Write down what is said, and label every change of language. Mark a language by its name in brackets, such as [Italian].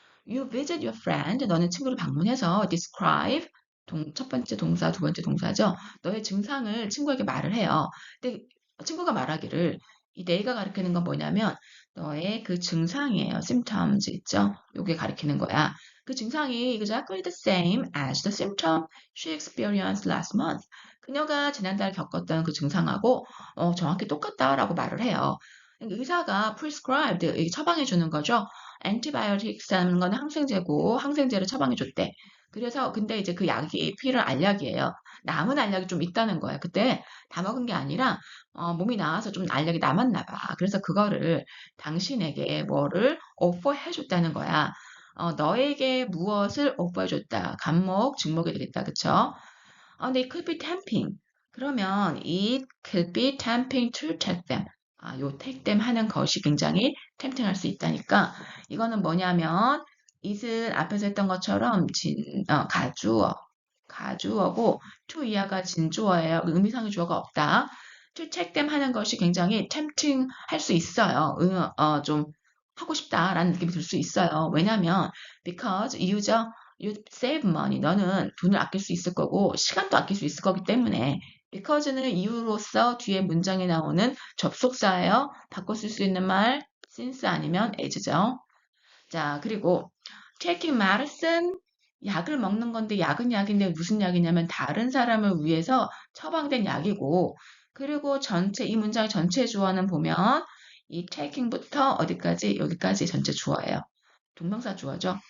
[English] You visit your friend. [Korean] 너는 친구를 방문해서 describe. 첫 번째 동사, 두 번째 동사죠. 너의 증상을 친구에게 말을 해요. 근데 친구가 말하기를 이 they가 가리키는 건 뭐냐면 너의 그 증상이에요. symptoms 있죠? 요게 가리키는 거야. 그 증상이 [English] exactly the same as the symptom she experienced last month. [Korean] 그녀가 지난달 겪었던 그 증상하고 정확히 똑같다라고 말을 해요. 그러니까 의사가 prescribed 처방해 주는 거죠. antibiotics라는 건 항생제고 항생제를 처방해 줬대. 그래서 근데 이제 그 약이 필요한 알약이에요. 남은 알약이 좀 있다는 거예요. 그때 다 먹은 게 아니라 몸이 나와서 좀 알약이 남았나 봐. 그래서 그거를 당신에게 뭐를 offer 해줬다는 거야. 너에게 무엇을 오퍼해줬다. 간목, 직목이 되겠다. 그쵸? 근데 [English] it could be tempting. [Korean] 그러면 [English] it could be tempting to take them. [Korean] 요 [English] take them [Korean] 하는 것이 굉장히 tempting 할 수 있다니까. 이거는 뭐냐면 it은 앞에서 했던 것처럼 가주어. 가주어고 to 이하가 진주어예요. 의미상의 주어가 없다. to take them 하는 것이 굉장히 tempting 할 수 있어요. 좀 하고 싶다라는 느낌이 들 수 있어요. 왜냐면 [English] because you save money. [Korean] 너는 돈을 아낄 수 있을 거고 시간도 아낄 수 있을 거기 때문에 because는 이유로서 뒤에 문장에 나오는 접속사예요. 바꿔 쓸 수 있는 말 since 아니면 as죠. 자, 그리고 [English] taking medicine [Korean] 약을 먹는 건데 약은 약인데 무슨 약이냐면 다른 사람을 위해서 처방된 약이고 그리고 이 문장의 전체 주어는 보면 이 taking부터 어디까지 여기까지 전체 주어예요. 동명사 주어죠.